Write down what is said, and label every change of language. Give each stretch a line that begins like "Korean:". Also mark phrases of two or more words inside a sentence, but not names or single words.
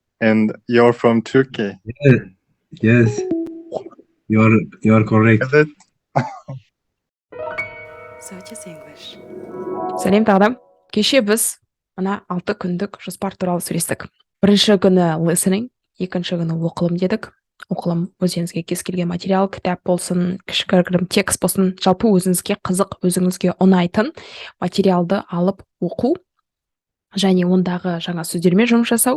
English: And you're from Turkey, Yeah, yes, you're correct. is it? Switches English.
Kazakh: Сәлем тағдам. Кеше біз мына 6 күндік жоспар туралы сөйлестік. Бірінші күні listening, екінші күні оқылым дедік. Оқылым өзіңізге кез келген материал, кітап болсын, кішігірім текст болсын, жалпы өзіңізге қызық, өзіңізге ұнайтын материалды алып оқу және ондағы жаңа сөздермен жұмыс жасау.